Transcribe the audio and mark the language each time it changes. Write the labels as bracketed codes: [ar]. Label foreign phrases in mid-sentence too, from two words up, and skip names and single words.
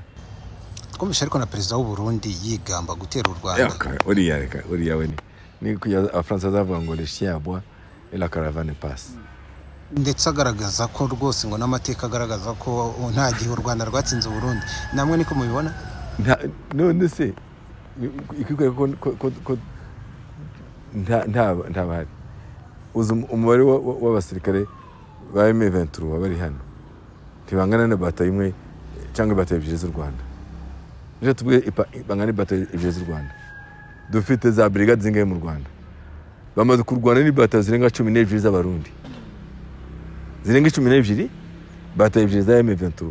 [rw] Twumvishe ariko na perezida w'u Burundi yigamba gutera u Rwanda. Uriya we ni kuya abafaransa bavuga ngo [fr] les chiens aboient et la caravane passe. [rw] ndetse agaragaza ko rwose ngo n'amateka agaragaza ko nta gihe u Rwanda rwatsinze Burundi namwe niko mubibona none se ikikwereka ko nta bahari uzi umubare w'abasirikare ba M23 bari hano ntibangana na batayo imwe cyangwa batayo ebyiri z'u Rwanda nje tuvuge bangana batayo ebyiri z'u Rwanda dufite za brigade zingahe mu Rwanda bamaze kurwana ni batayo zirenga 12 z'abarundi zirenga 12 batayo ebyiri za M23